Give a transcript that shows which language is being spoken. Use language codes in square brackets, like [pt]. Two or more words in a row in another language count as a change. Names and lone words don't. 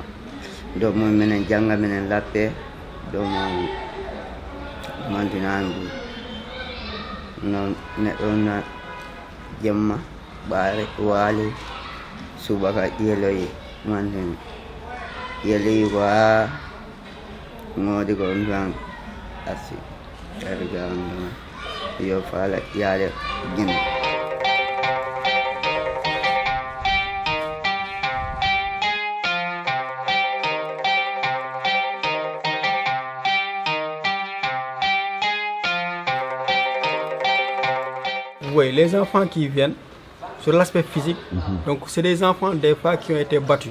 [ff] dow mum minen jangga minen lappe dow mum mantinandu no neɗɗo na jemma ɓaare waali subaka yeloyi mantin yeloyi ko ha ngoodi ko on tan asi ariga on ɗuma yo faala yaade gimi. [fr] Oui, les enfants qui viennent, sur l'aspect physique, donc c'est des enfants des fois qui ont été battus.